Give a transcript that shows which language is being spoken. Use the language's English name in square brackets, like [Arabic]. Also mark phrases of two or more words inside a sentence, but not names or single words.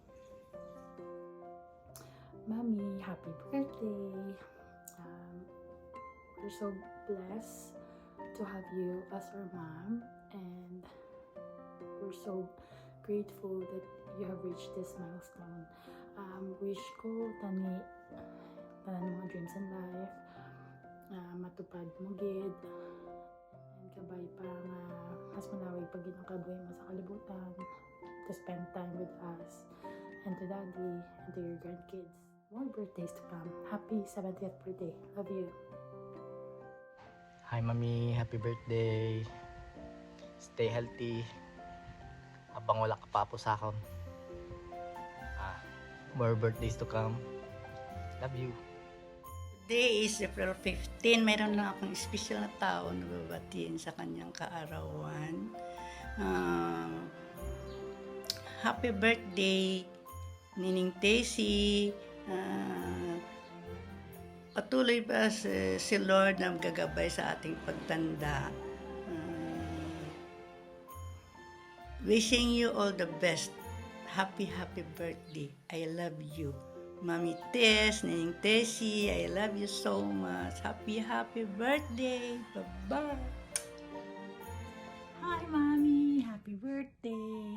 [English] Mommy, happy birthday. We're so blessed to have you as our mom, and we're so grateful that you have reached this milestone. [Hiligaynon] Wish ko tani mga [English] dreams in life [Hiligaynon] matupad mo gid, and kabay pa nga mas malawig pag ang kabuhi mo sa kalibutan, [English] to spend time with us and to daddy and to your grandkids. More birthdays to come. Happy 70th birthday. Love you. Hi Mami, happy birthday. Stay healthy. [Filipino] Habang wala ka pa po sa akin. [English] More birthdays to come. Love you. Today is April 15. [Filipino] Mayroon lang akong special na tao na babatiin sa kanyang kaarawan. [English] Happy birthday, Nining Tessie. [Filipino] Patuloy pa si Lord na gagabay sa ating pagtanda. [English] Wishing you all the best. Happy birthday. I love you. Mami Tess, Nining Tessie, I love you so much. Happy birthday. Bye-bye. Hi, Mommy. Happy birthday.